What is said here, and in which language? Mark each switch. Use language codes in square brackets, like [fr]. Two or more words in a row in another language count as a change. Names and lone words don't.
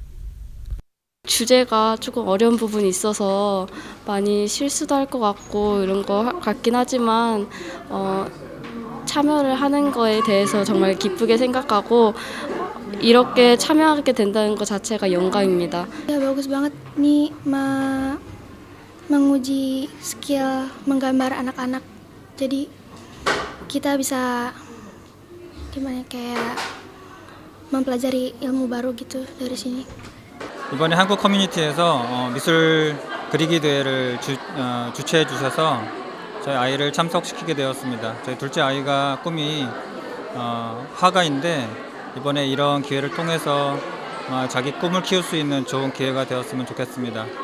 [ko] 주제가 조금 어려운 부분이 있어서 많이 실수도 할 것 같고 이런 거 같긴 하지만 참여를 하는 거에 대해서 정말 기쁘게 생각하고 이렇게 참여하게 된다는 것 자체가 영광입니다. [id] Bagus banget nih menguji skill menggambar anak-anak. Jadi kita bisa gimana kayak mempelajari ilmu baru gitu dari sini. [ko] 이번에 한국 커뮤니티에서 미술 그리기 대회를 주최해 주셔서 저희 아이를 참석시키게 되었습니다. 저희 둘째 아이가 꿈이 화가인데 이번에 이런 기회를 통해서 자기 꿈을 키울 수 있는 좋은 기회가 되었으면 좋겠습니다.